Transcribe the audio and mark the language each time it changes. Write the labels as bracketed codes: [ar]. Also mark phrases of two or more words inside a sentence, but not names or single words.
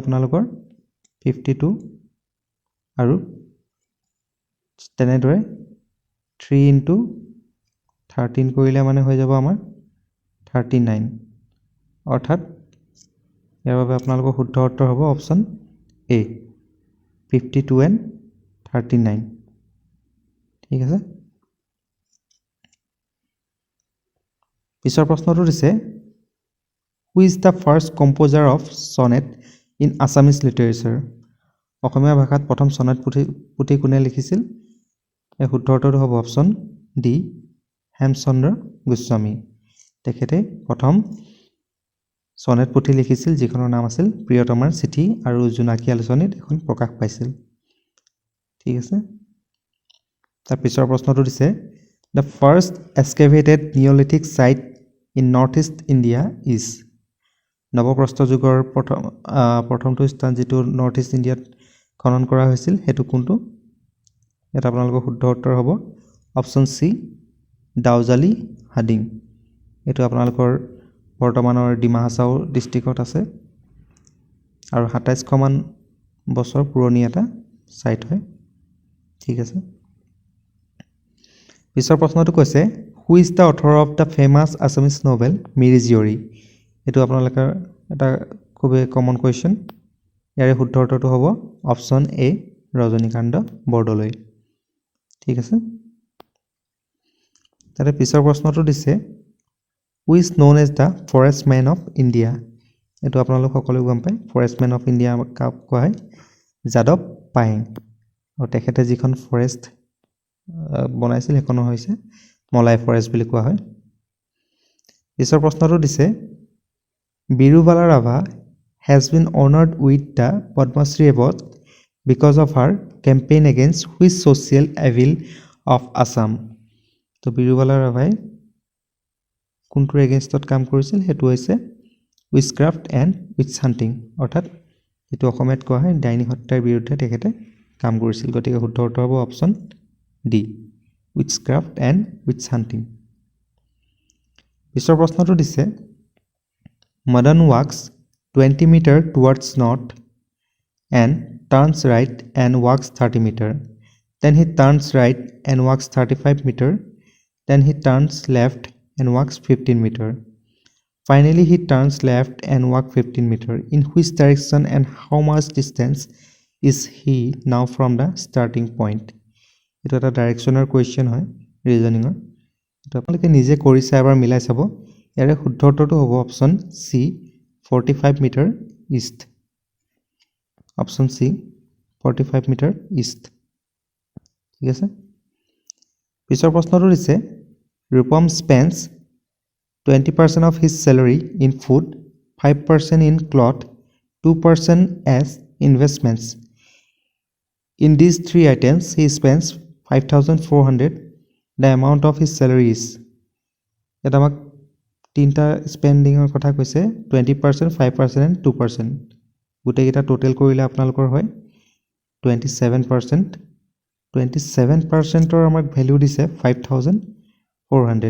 [as] আপোনালোকৰ 52 আৰু তেনেদৰে 3 * 13 কৰিলে মানে হৈ যাব আমাৰ 39 অৰ্থাৎ ইয়াৰ বাবে আপোনালোকৰ শুদ্ধ উত্তৰ হ'ব অপচন এ 52 and 39 ঠিক আছে পিছৰ প্ৰশ্নটো দিছে [en] Who is the first composer of sonnet in Assamese literature? [as] অসমীয়া ভাষাত প্ৰথম সনেট পুথি কোনে লিখিছিল এই শুদ্ধ উত্তৰটো হ'ব অপচন ডি হেমচন্দ্ৰ গোস্বামী তেখেতে প্ৰথম সনেট পুথি লিখিছিল যিখনৰ নাম আছিল প্ৰিয়তমাৰ চিঠি আৰু জোনাকী আলোচনীত এখন প্ৰকাশ পাইছিল ঠিক আছে তাৰ পিছৰ প্ৰশ্নটো দিছে [en] The first excavated Neolithic site in northeast India is [as] নৱপ্ৰস্তৰ যুগৰ প্ৰথমটো স্থান যেটো [en] north east [as] ইণ্ডিয়াত খনন কৰা হৈছিল হেতু কোনটো এটা আপোনালোকৰ শুদ্ধ উত্তৰ হ'ব অপচন সি দাউজালি হাডিং এটো আপোনালোকৰ বৰ্তমানৰ ডিমা হাছাও ডিস্ট্ৰিক্টত আছে আৰু 27 মান বছৰ পুৰণি এটা সাইট হয় ঠিক আছে পিছৰ প্ৰশ্নটো কৈছে [en] Who is the author of the famous Assamese novel Miri Jiori [as] এটো আপোনালোকৰ এটা খুব [en] common question [as] ইয়াৰে শুদ্ধ উত্তৰটো হ'ব অপচন এ ৰজনীকান্ত বৰদলৈ ঠিক আছে তাৰে পিছৰ প্ৰশ্নটো দিছে [en] Who is known as the forest man of India [as] এটো আপোনালোক সকলোৱে গম পায় [en] forest man of India [as] কাক কোৱা হয় যাদৱ পায়েং আৰু তেখেতে যিখন ফৰেষ্ট বনাইছিল এখন হৈছে মলাই ফৰেষ্ট বুলি কোৱা হয় পিছৰ প্ৰশ্নটো দিছে [en] Birubala Rava has been honored with the Padma Shri Award because of her campaign against which social evil of Assam [as] তো Birubala Ravai কোনটোৰ এগেইনষ্টত কাম কৰিছিল হেতু হৈছে [en] witchcraft and witch hunting [as] অৰ্থাৎ এটো অসমীয়াত কোৱা হয় ডাইনী হত্যাৰ বিৰুদ্ধে তেখেতে কাম কৰিছিল গতিকে শুদ্ধ উত্তৰ হ'ব অপচন ডি [en] witchcraft and witch hunting পিছৰ প্ৰশ্নটো দিছে Madan walks 20 meter towards north and turns right and walks 30 meter then he turns right and walks 35 meter then he turns left and walks 15 meter finally he turns left and walks 15 meter in which direction and how much distance is he now from the starting point [as] এটা এটা [en] direction question [as] হয় ৰিজনিংৰ তো আপোনালোকে নিজে কৰি চাই এবাৰ মিলাই চাব ইয়াৰে শুদ্ধ উত্তৰটো হ'ব অপচন সি 45 [en] meter east [as] অপচন সি 45 [en] meter east [as] ঠিক আছে পিছৰ প্ৰশ্নটো দিছে ৰূপম স্পেন্স 20% [en] of his salary in food 5% in cloth 2% as investments In these three items, he spends 5,400. The amount of his salary is. [as] ইয়াত আমাক তিনিটা স্পেণ্ডিঙৰ কথা কৈছে 20%, 5% and 2%. গোটেইকেইটা টোটেল কৰিলে আপোনালোকৰ হয় 27%. 27%ৰ আমাক ভেলু দিছে 5,400.